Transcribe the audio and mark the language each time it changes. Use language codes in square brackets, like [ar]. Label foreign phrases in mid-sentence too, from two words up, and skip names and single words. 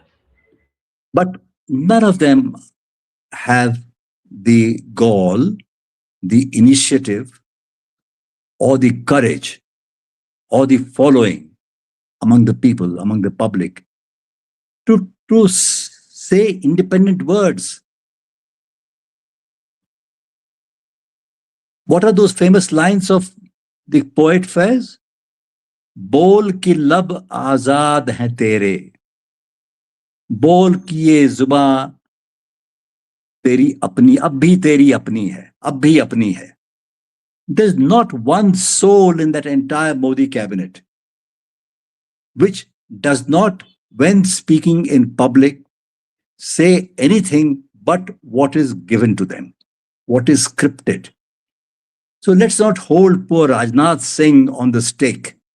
[en] But none of them have the gall, the initiative, or the courage, or the following among the people, among the public, to say independent words. What are those famous lines of the poet Faiz? [ur] بول کہ لب آزاد ہے تیرے، بول کہ یہ زباں تیری اپنی، اب بھی تیری اپنی ہے، اب بھی اپنی ہے. [en] There's not one soul in that entire Modi cabinet which does not, when speaking in public, say anything but what is given to them, what is scripted. So let's not hold poor Rajnath Singh on the stake.